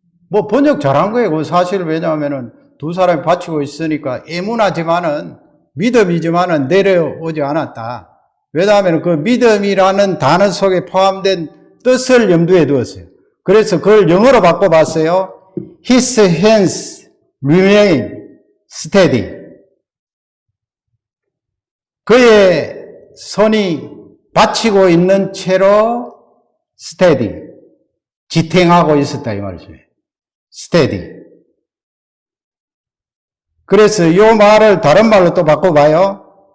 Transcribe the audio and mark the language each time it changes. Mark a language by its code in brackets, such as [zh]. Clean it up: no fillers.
[ko] 뭐 번역 잘한 거예요. 사실 왜냐하면은 두 사람이 바치고 있으니까 에무나지만은 믿음이지만은 내려오지 않았다. 왜냐하면 그 믿음이라는 단어 속에 포함된 뜻을 염두에 두었어요. 그래서 그걸 영어로 바꿔봤어요. [en] His hands remain steady. [ko] 그의 손이 받치고 있는 채로 steady, 지탱하고 있었다 이 말이죠. [en] steady. [ko] 그래서 이 말을 다른 말로 또 바꿔봐요.